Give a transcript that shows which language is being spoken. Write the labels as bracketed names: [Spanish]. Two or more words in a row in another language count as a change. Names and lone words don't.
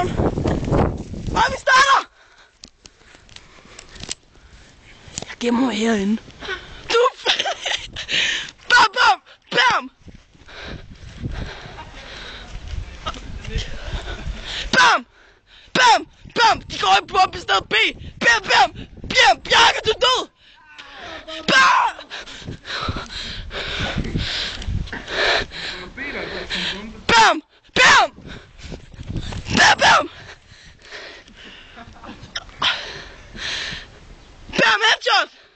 [Danish] Og vi starter. Jeg gemmer mig herinde. Du. Bam, bam, bam. Bam, bam, bam. De går i bombested B. Bam, bam, bam. Bjarke, du er død. Bam. Bam, bam. Bam, bam. Bam, headshot.